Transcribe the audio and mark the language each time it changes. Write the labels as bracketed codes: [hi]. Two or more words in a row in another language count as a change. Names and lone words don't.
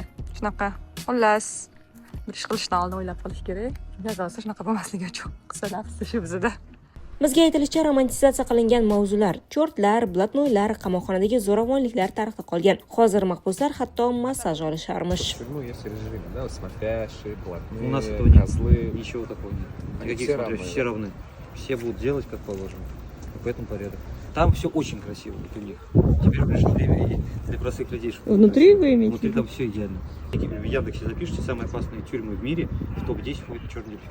[uz] Shunaqa. Xullas, bir ish qilishdan oldin o'ylab qolish kerak. Jazosi shunaqa bo'lmasligi uchun qilsa nafsi shu bizda. Bizga aytilishicha, romantizatsiya qilingan mavzular, chortlar, blatnoylar, qamoqxonadagi zo'ravonliklar tarixda qolgan. Hozir mahbuslar hatto massaj olisharmish. [ru] Есть режимы, да, смотрящие, блатные, У нас этого нет. козлы. Ничего такого нет. Они Никаких все смотрящих, равны. все равны. Все будут делать как положено. И поэтому порядок. Там все очень красиво, вот у них. Теперь пришло время, и Для простых людей. Внутри вы имеете в Внутри виду? там все идеально. В Яндексе запишите самые опасные тюрьмы в мире, в топ-10 входит черный дельфин.